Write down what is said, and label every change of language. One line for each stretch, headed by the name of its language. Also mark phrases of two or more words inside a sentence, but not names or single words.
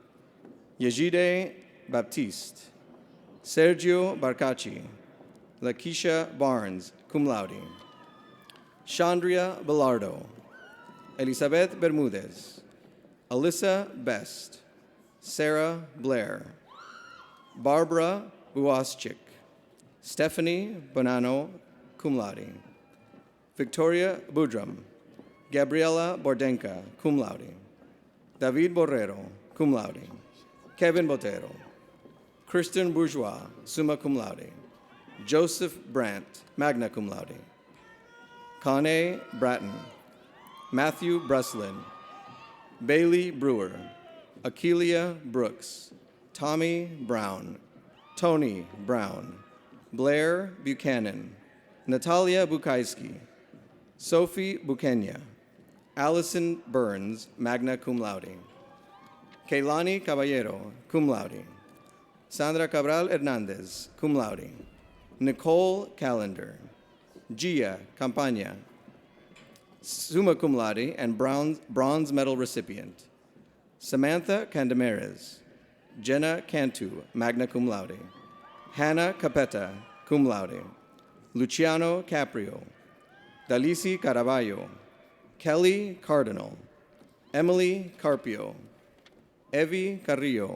English: Yejide Baptiste, Sergio Barcaci, Lakeisha Barnes,
Latin: cum laude,
English: Chandria Bellardo, Elizabeth Bermudez, Alyssa Best, Sarah Blair, Barbara Buaschik, Stephanie Bonanno
Latin: cum laude.
English: Victoria Budram. Gabriela Bordenka,
Latin: cum laude.
English: David Borrero,
Latin: cum laude.
English: Kevin Botero. Kristen Bourgeois,
Latin: summa cum laude.
English: Joseph Brandt,
Latin: magna cum laude.
English: Connie Bratton. Matthew Breslin. Bailey Brewer. Akeelia Brooks. Tommy Brown. Tony Brown. Blair Buchanan. Natalia Bukaiski. Sophie Bukenya. Allison Burns,
Latin: magna cum laude.
English: Keilani Caballero,
Latin: cum laude.
English: Sandra Cabral Hernandez,
Latin: cum laude.
English: Nicole Callender. Gia Campagna,
Latin: summa cum laude
English: and bronze medal recipient. Samantha Candemares. Jenna Cantu,
Latin: magna cum laude.
English: Hannah Capetta,
Latin: cum laude.
English: Luciano Caprio. Dalisi Caraballo. Kelly Cardinal. Emily Carpio. Evie Carrillo.